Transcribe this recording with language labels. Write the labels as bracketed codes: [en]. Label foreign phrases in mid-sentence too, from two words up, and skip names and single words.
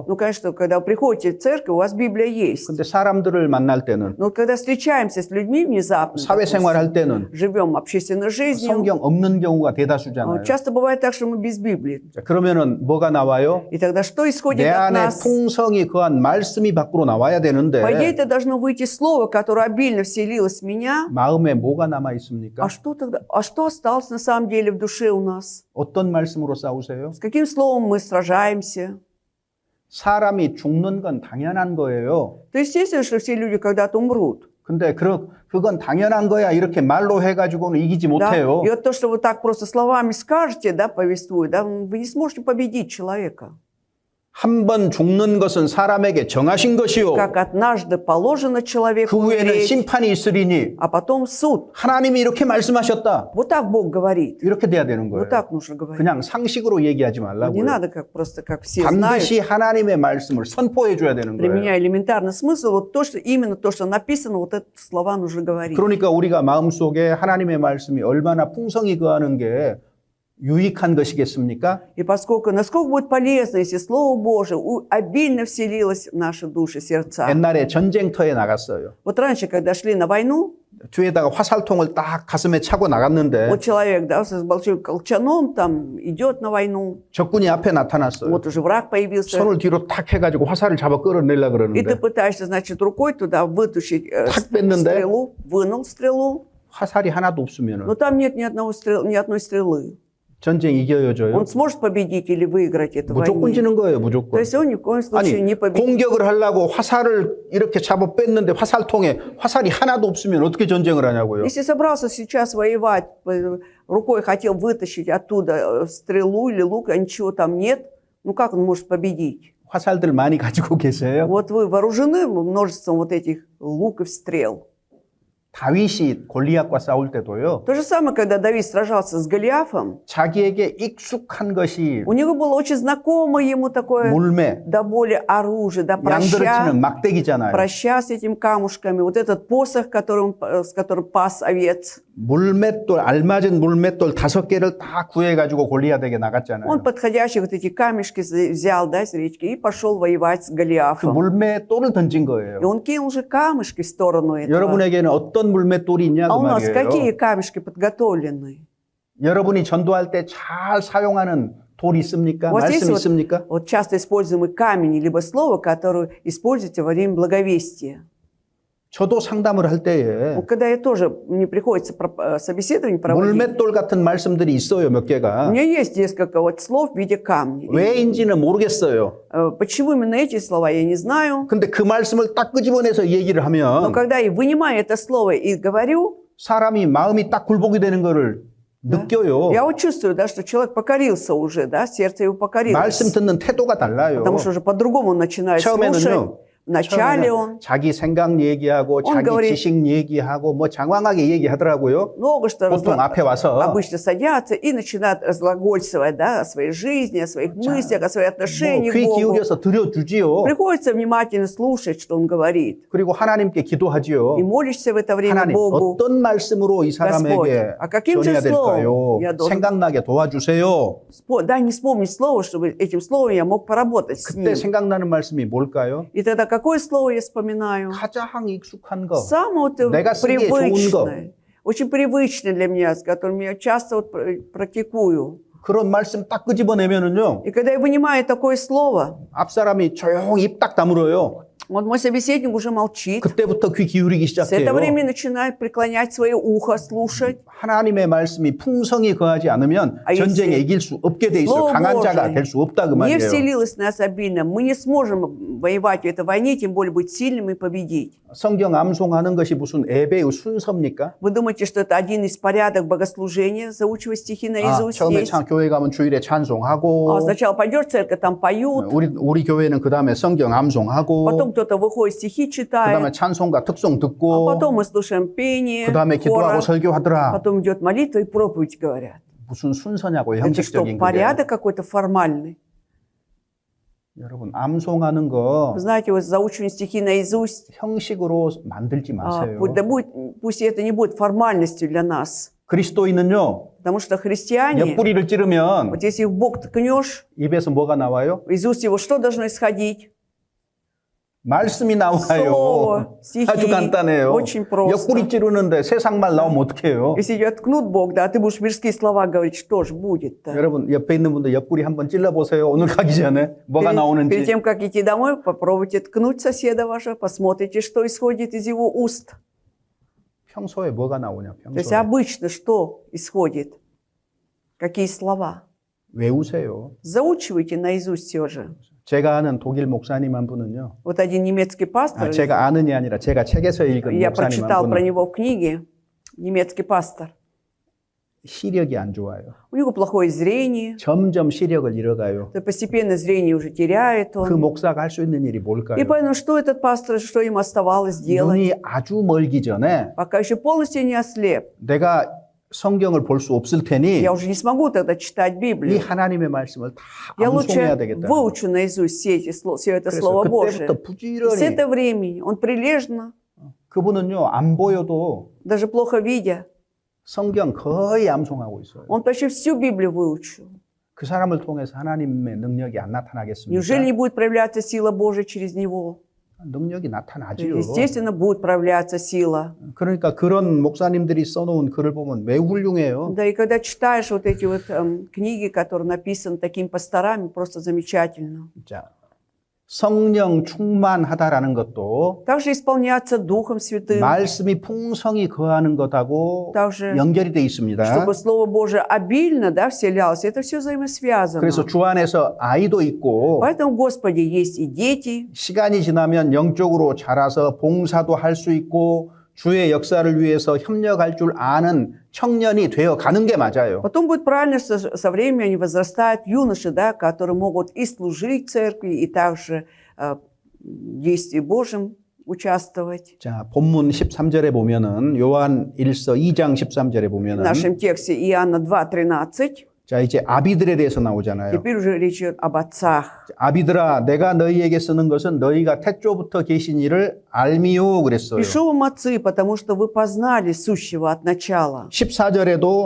[ru] Ну, конечно, когда вы приходите в церковь, у вас Библия есть. [ko] 근데 사람들을 만날 때는, [ru] Но когда встречаемся с людьми внезапно, [ko] 사회생활 할 때는 [ru] живем общественной жизнью, [ko] 성경 없는 경우가 대다수잖아요. [ru] часто бывает так, что мы без Библии. [ko] 자, 그러면은 뭐가 나와요? [ru] И тогда что исходит [ko] 내 [ru] от [ko] 안에 [ru] нас? [ko] 풍성이 거한 말씀이 밖으로 나와야 [ru] По идее, [ko] 되는데 [ru] это должно выйти слово, которое обильно вселилось в меня. [ko] 마음에 뭐가 남아 있습니까? [ru] А что тогда? А что осталось на самом деле в душе у нас? [ko] 어떤 말씀으로 싸우세요? [ru] С каким словом мы сражаемся? [ko] 사람이 죽는 건 당연한 거예요. [ru] То естественно, что все люди когда-то умрут. [ko] 근데 그건 당연한 거야 이렇게 말로 해가지고는 이기지 [ru] Да? [ko] 못해요. [ru] И вот то, что вы так просто словами скажете, да, повествуя, да, вы не сможете победить человека. [ko] 한 번 죽는 것은 사람에게 정하신 것이요. [ru] Как однажды положено человеку [ko] 그 후에는 [ru] умереть, [ko] 심판이 있으리니 [ru] а потом суд. [ko] 하나님이 이렇게 말씀하셨다. [ru] Вот так Бог говорит. [ko] 이렇게 돼야 되는 [ru] Вот [ko] 거예요. [ru] так нужно говорить. [ko] 그냥 상식으로 얘기하지 [ru] Не [ko] 말라고요. [ru] надо как просто как все знают, [ko] 반드시 하나님의 말씀을 선포해 줘야 되는 거예요. [ru] применяя элементарный смысл, вот то, что именно то, что написано, вот это слова нужно говорить. [ko] 그러니까 우리가 마음속에 하나님의 말씀이 얼마나 풍성히 거하는 게 유익한 것이겠습니까? [ru] И поскольку, насколько будет полезно, если Слово Божие обильно вселилось в наши души, сердца. [ko] 옛날에 전쟁터에 나갔어요. [ru] Вот раньше, когда шли на войну, [ko] 뒤에다가 화살통을 딱 가슴에 차고 나갔는데 [ru] вот человек, да, с большим колчаном там идет на войну, [ko] 적군이 앞에 나타났어요. [ru] вот уже враг появился, [ko] 손을 뒤로 탁 해가지고 화살을 잡아 끌어내려고 [ru] и ты [ko] 그러는데 [ru] пытаешься, значит, рукой туда вытащить [ko] 탁 뺐는데 [ru] стрелу, вынул стрелу, [ko] 화살이 하나도 [ru] но [ko] 없으면 [ru] там нет ни одной стрелы. [ko] 전쟁 이겨져요. [ru] Он сможет победить или выиграть эту [ko] 무조건 [ru] войну? [ko] 지는 거예요. [ru] То [ko] 무조건. [ru] есть он ни в коем случае не [ko] 아니 [ru] победит. [ko] 공격을 하려고 화살을 이렇게 잡아 뺐는데 화살통에 화살이 하나도 없으면 어떻게 전쟁을 하냐고요. [ru] Если собрался сейчас воевать, рукой хотел вытащить оттуда стрелу или лук, а ничего там нет, ну как он может победить? [ko] 화살들 많이 가지고 계세요. [ru] Вот вы вооружены множеством вот этих луков, стрел. [ko] 다윗이 골리앗과 싸울 때도요. [ru] То же самое, когда Давид сражался с Голиафом, [ko] 자기에게 익숙한 것이 [ru] у него было очень знакомо ему такое [ko] 물매, [ru] до боли оружие, да, [ko] 양들을 치는 [ru] проща, [ko] 막대기잖아요. [ru] проща с этим камушками, вот этот посох, с которым пас овец. [ko] 물맷돌, 알맞은 물맷돌 5개를 다 구해가지고 골리앗에게 [ru] Он [ko] 나갔잖아요. [ru] подходящие вот эти камешки взял, да, с речки и пошел воевать с [ko] 그 [ru] Голиафом. [ko] 물맷돌을 던진 [ru] И [ko] 거예요. [ru] он кинул же камешки в сторону этого. [ko] 여러분에게는 어떤 물맷돌이 있냐 [ru] А [ko] 그 [ru] у нас какие [ko] 말이에요. [ru] камешки подготовлены? [ko] 여러분이 전도할 때 잘 사용하는 돌 있습니까? [ru] Вот здесь [ko] 말씀 있습니까? [ru] вот часто используемый камень, либо слово, которое используете во время благовестия. [ko] 저도 상담을 할 때에 [ru] Вот когда я тоже, мне приходится собеседование проводить, [ko] 물맷돌 같은 말씀들이 있어요, 몇 [ru] у [ko] 개가. [ru] меня есть несколько вот слов в виде камней. [ko] 왜인지는 모르겠어요. [ru] Почему именно эти слова, я не знаю. [ko] 근데 그 말씀을 딱 끄집어내서 얘기를 [ru] Но [ko] 하면 [ru] когда я вынимаю это слово и говорю, [ko] 사람이 마음이 딱 굴복이 되는 거를 느껴요. [ru] я вот чувствую, да, что человек покорился уже, да, сердце его покорилось. [ko] 말씀 듣는 태도가 달라요. [ru] Потому что уже по-другому он начинает слушать. [ko] 처음에는요. [ru] Вначале он [ko] 자기 생각 얘기하고 [ru] Он [ko] 자기 [ru] говорит- [ko] 지식 얘기하고 뭐 장황하게 얘기하더라고요. [ru] много что [ko] 보통 앞에 와서 [ru] обычно садятся и начинают разглагольствовать, да, о своей жизни, о своих мыслях, о своих отношениях к [ko] 뭐귀 [ru] Богу. [ko] 기울여서 들어주지요. [ru] Приходится внимательно слушать, что он говорит. [ko] 그리고 하나님께 기도하지요. [ru] И молишься в это время [ko] 하나님 [ru] Богу. [ko] 어떤 말씀으로 이 사람에게 아, [ru] каким [ko] 전해야 [ru] же словом [ko] 될까요? [ru] я должен- [ko] 생각나게 도와주세요. [ru] Дай мне вспомнить слово, чтобы этим словом я мог поработать с [ko] 그때 [ru] ним. [ko] 생각나는 말씀이 뭘까요? [ru] И тогда какое слово я вспоминаю? [ko] 가장 익숙한 거. [ru] Самое вот [ko] 내가 쓰기에 좋은 거. [ru] привычное. Очень привычное для меня, с которым я часто вот практикую. [ko] 그런 말씀 딱 끄집어내면은요. [ru] И когда я вынимаю такое слово, [ko] 앞사람이 조용히 입 딱 다물어요. [ru] вот мой собеседник уже молчит. [ko] 그때부터 귀 기울이기 [ru] С этого [ko] 시작해요. [ru] времени начинает преклонять свое ухо, слушать. [ko] 하나님의 말씀이 풍성히 거하지 않으면 아, 전쟁에 [ru] если [ko] 이길 수 없게 돼 있어요. [ru] Слово [ko] 강한 자가 [ru] Божие [ko] 될 수 없다 그 [ru] не [ko] 말이에요. [ru] вселилось в нас обильно. Мы не сможем воевать в этой войне, тем более быть сильным и победить. [ko] 성경 암송하는 것이 무슨 예배의 순서입니까? [ru] Вы думаете, что это один из порядок богослужения, заучивать стихи наизусть? [ko] 처음에 [ru] Есть. [ko] 교회 가면 주일에 찬송하고 [ru] Сначала пойдешь в церковь, там поют, [ko] 우리 교회는 그 다음에 성경 암송하고 [ru] потом кто-то выходит, стихи [ko] 그 [ru] читает, [ko] 다음에 찬송가 특송 [ru] а [ko] 듣고 [ru] потом мы слушаем пение, [ko] 그 다음에 기도하고 [ru] хора, [ko] 설교하더라. [ru] потом идет молитва и проповедь говорят. [ko] 무슨 순서냐고요? [ru] Это что, [ko] 형식적인 그게. [ru] порядок какой-то формальный? [ko] 여러분 암송하는 거 [ru] Вы знаете, вот заучивание стихи наизусть, [ko] 형식으로 만들지 ма세요. [ru] пусть это не будет формальностью для нас. [ko] 그리스도인은요. [ru] Потому что христиане, [ko] 옆구리를 찌르면 [ru] вот если в бок ткнешь, [ko] 입에서 뭐가 나와요? [ru] из уст его что должно исходить? [ko] 말씀이 나와요. [ru] Слово, стихи. [ko] 아주 간단해요. [ru] Очень просто. [ko] 옆구리 찌르는데 세상 말 나오면 어떡해요? [ru] Если тебя ткнут Бог, да, ты будешь мирские слова говорить, что ж будет-то? [ko] 여러분 옆에 있는 분들 옆구리 한번 찔러보세요. 오늘 가기 전에 뭐가 [ru] Перед [ko] 나오는지. [ru] тем, как идти домой, попробуйте ткнуть соседа вашего, посмотрите, что исходит из его уст. [ko] 평소에 뭐가 나오냐? [ru] То есть [ko] 평소에. [ru] обычно что исходит? Какие слова? [ko] 외우세요. [ru] Заучивайте наизусть все же. [ko] 제가 아는 독일 목사님 한 분은요. [ru] Вот один немецкий пастор, [ko] 제가 아는이 아니라 제가 책에서 읽은 [ru] я [ko] 목사님 [ru] прочитал [ko] 한 [ru] про [ko] 분은 [ru] него в книге, немецкий пастор. [ko] 시력이 안 좋아요. [ru] У него плохое зрение, [ko] 점점 시력을 잃어가요. [ru] то постепенно зрение уже теряет [ko] 그 [ru] он. [ko] 목사가 할 수 있는 일이 뭘까요? [ru] И поэтому что этот пастор, что ему оставалось делать? [ko] 눈이 아주 멀기 전에 [ru] Пока еще полностью не ослеп, [ko] 내가 성경을 볼 수 없을 테니 [ru] я уже не смогу тогда читать [ko] 이 [ru] Библию. [ko] 하나님의 말씀을 다 [ru] Я [ko] 암송해야 [ru] лучше [ko] 되겠다. [ru] выучу наизусть все это [ko] 그래서 [ru] Слово Божие. [ko] 그때부터 [ru] И с [ko] 부지런히 [ru] этого времени он прилежно, [ko] 그분은요 안 보여도 [ru] даже плохо видя, [ko] 성경 거의 암송하고 있어요. [ru] он почти всю Библию выучил. [ko] 그 사람을 통해서 하나님의 능력이 안 나타나겠습니까? [ru] Неужели не будет проявляться сила Божия через него? [ko] 능력이 나타나지요. [ru] Естественно, будет проявляться сила. [ko] 그러니까 그런 목사님들이 써놓은 글을 보면 매우 훌륭해요. [ru] Да, и когда читаешь вот эти вот книги, которые написаны такими пасторами, просто замечательно. [ko] 자, 성령 충만하다라는 것도 [ru] Также исполняться Духом Святым, [ko] 말씀이 풍성히 거하는 것하고 [ru] также, [ko] 연결이 돼 있습니다. [ru] чтобы Слово Божие обильно, да, вселялось. Это все взаимосвязано. [ko] 그래서 주 안에서 아이도 있고 [ru] Поэтому в Господе есть и дети. [ko] 시간이 지나면 영적으로 자라서 봉사도 할 수 있고 주의 역사를 위해서 협력할 줄 아는 청년이 되어 가는 게 맞아요. [ru] Потом будет правильно, что со временем они возрастают юноши, да, которые могут и служить церкви, и также в действии Божьем участвовать. [ko] 자, 본문 13절에 보면은 요한 1서 2장 13절에 [ru] В [ko] 보면은 [ru] нашем тексте Иоанна 2:13. [ko] 자, 이제 아비들에 대해서 나오잖아요. [ru] Теперь уже речь идет об отцах. [ko] 아비들아, 내가 너희에게 쓰는 것은 너희가 태초부터 계신 이를 알미요 그랬어요. [ru] Пишу вам, отцы, потому что вы познали сущего от начала. [ko] 14절에도